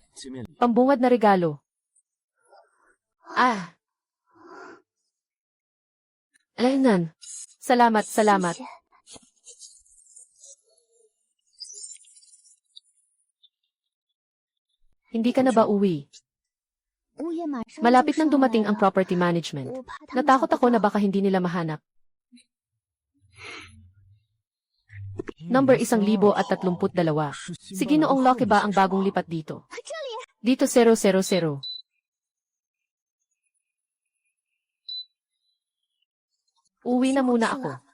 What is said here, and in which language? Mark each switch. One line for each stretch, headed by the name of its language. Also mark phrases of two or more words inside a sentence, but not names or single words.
Filipino: Pambungad na regalo. Alaynan. Salamat, salamat.
Chinese: 谢谢
Filipino: Hindi ka na ba uwi?
Chinese: 物业马上
Filipino: Malapit
Chinese: 就
Filipino: nang
Chinese: 上
Filipino: dumating
Chinese: 来
Filipino: ang
Chinese: 了
English: property management.
Chinese: 我怕他们
Filipino: Natakot
Chinese: 找
Filipino: ako
Chinese: 不
Filipino: na
Chinese: 到
Filipino: baka hindi nila mahanap. Number 1,032. Sige noong Loki ba ang bagong lipat dito? Dito 000. Uwi na muna ako.